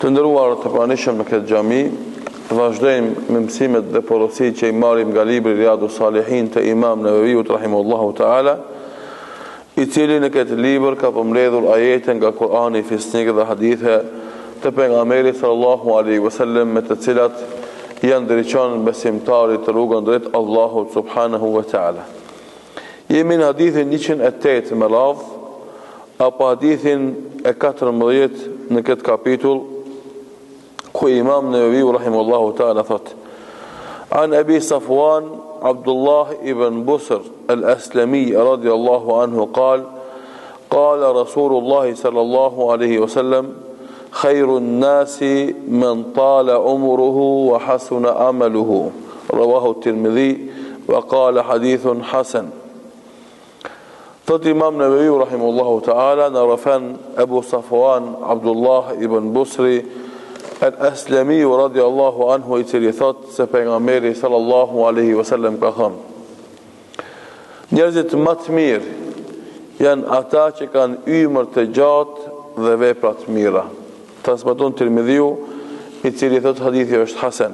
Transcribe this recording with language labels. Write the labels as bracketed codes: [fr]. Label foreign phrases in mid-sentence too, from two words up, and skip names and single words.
[sq] Të nderuar të pranishëm në këtë xhami, vazhdojmë me mësimet dhe porositë që I marrim nga libri Riyadus Salihin të Imam Nawawiut [ar] رحمه الله تعالى, [sq] I cili në këtë libër ka përmbledhur ajete nga Kurani, fisnikë dhe hadithe të pejgamberit [ar] صلى الله عليه وسلم [sq] me të cilat janë drejton besimtarit të rrugën drejt Allahut [ar] سبحانه وتعالى. [sq] Jemi në hadithin 108 me radh, apo hadithin e 14 në këtë kapitull, ku Imam Nawawi rahimahullahu ta'ala thot: [ar] عن أبي صفوان عبد الله بن بسر الأسلمي رضي الله عنه قال رسول الله صلى الله عليه وسلم خير الناس من طال عمره وحسن عمله رواه الترمذي وقال حديث حسن. [sq] Thot Imam Nawawi [ar] رحمه الله تعالى, [sq] në rafan Abu Safwan Abdullah ibn Busri al-Aslami [ar] رضي الله عنه, [sq] I cili thot se pejgamberi [ar] صلى الله عليه وسلم [sq] ka thënë: njerëzit më të mirë janë ata që kanë ymër të gjatë dhe vepra të mira. Transmeton Tirmidhiu, I cili thot hadithi është hasan.